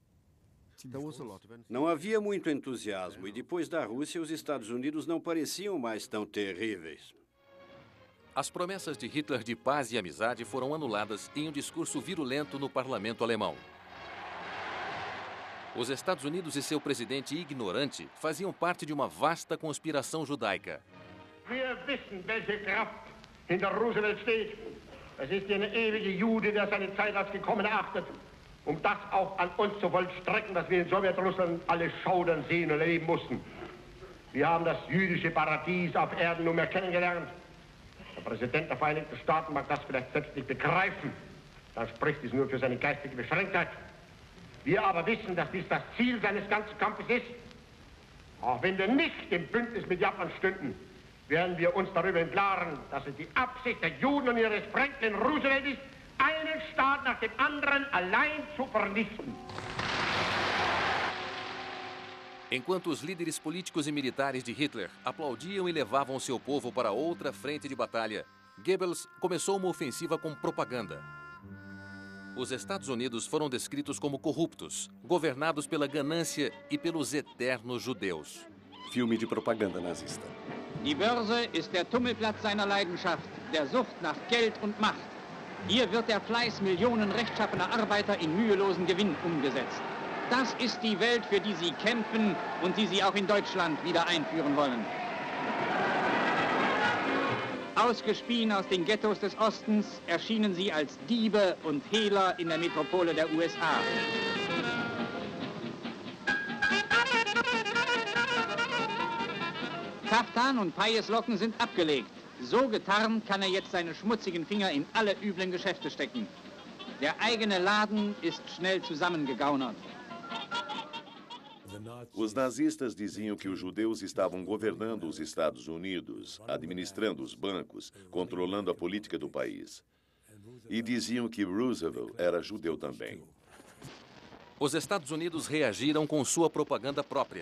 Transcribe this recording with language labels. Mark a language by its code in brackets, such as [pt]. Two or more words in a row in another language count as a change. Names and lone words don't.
[pt] Não havia muito entusiasmo e depois da Rússia, os Estados Unidos não pareciam mais tão terríveis. As promessas de Hitler de paz e amizade foram anuladas em um discurso virulento no parlamento alemão. Os Estados Unidos e seu presidente ignorante faziam parte de uma vasta conspiração judaica. [de] Wir wissen, welche Kraft hinter Roosevelt steht. Es ist der ewige Jude, der seine Zeit als gekommen erachtet, um das auch an uns zu vollstrecken, was wir in Sowjetrussland alle schaudern, sehen und erleben mussten. Wir haben das jüdische Paradies auf Erden nunmehr kennengelernt. Der Präsident der Vereinigten Staaten mag das vielleicht selbst nicht begreifen. Dann spricht es nur für seine geistige Beschränktheit. Wir aber wissen, dass dies das Ziel seines ganzen Kampfes ist. Auch wenn wir nicht im Bündnis mit Japan stünden, werden wir uns darüber im Klaren, dass es die Absicht der Juden und ihres Franklin Roosevelt ist, einen Staat nach dem anderen allein zu vernichten. [pt] Enquanto os líderes políticos e militares de Hitler aplaudiam e levavam seu povo para outra frente de batalha, Goebbels começou uma ofensiva com propaganda. Os Estados Unidos foram descritos como corruptos, governados pela ganância e pelos eternos judeus. Filme de propaganda nazista. [de] Die Börse ist der Tummelplatz seiner Leidenschaft, der Sucht nach Geld und Macht. Hier wird der Fleiß Millionen rechtschaffener Arbeiter in mühelosen Gewinn umgesetzt. Das ist die Welt, für die Sie kämpfen und die Sie auch in Deutschland wieder einführen wollen. Ausgespien aus den Ghettos des Ostens erschienen sie als Diebe und Hehler in der Metropole der USA. Kaftan und Pajeslocken sind abgelegt. So getarnt kann er jetzt seine schmutzigen Finger in alle üblen Geschäfte stecken. Der eigene Laden ist schnell zusammengegaunert. [pt] Os nazistas diziam que os judeus estavam governando os Estados Unidos, administrando os bancos, controlando a política do país. E diziam que Roosevelt era judeu também. Os Estados Unidos reagiram com sua propaganda própria.